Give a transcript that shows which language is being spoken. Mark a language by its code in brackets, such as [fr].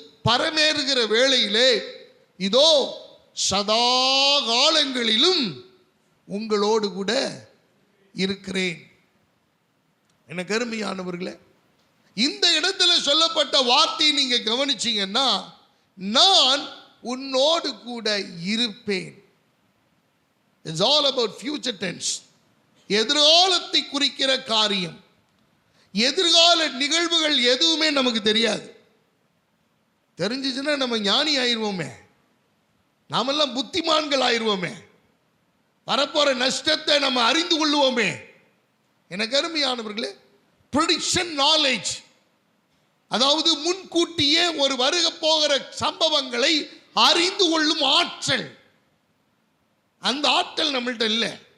[ta] பரமேறுகிற வேளையிலே இதோ சதா காலங்களிலும் உங்களோடு கூட இருக்கிறேன். எனக்கு அருமையானவர்களே, இந்த இடத்துல சொல்லப்பட்ட வார்த்தையை நீங்க கவனிச்சீங்கன்னா, நான் உன்னோடு கூட இருப்பேன். [en] It's all about future tense. [ta] எதிர்காலத்தை குறிக்கிற காரியம். எதிர்கால நிகழ்வுகள் எதுவுமே நமக்கு தெரியாது. தெரிஞ்சிச்சுன்னா நம்ம ஞானி ஆயிடுவோமே, நாமெல்லாம் புத்திமான்கள் ஆயிடுவோமே, வரப்போற நஷ்டத்தை நம்ம அறிந்து கொள்ளுவோமே. எனக்கு அருமையானவர்களே, [en] prediction knowledge, [ta] அதாவது முன்கூட்டியே ஒரு வருக போகிற சம்பவங்களை அறிந்து கொள்ளும் ஆற்றல், அந்த ஆற்றல் நம்மள்கிட்ட இல்லை.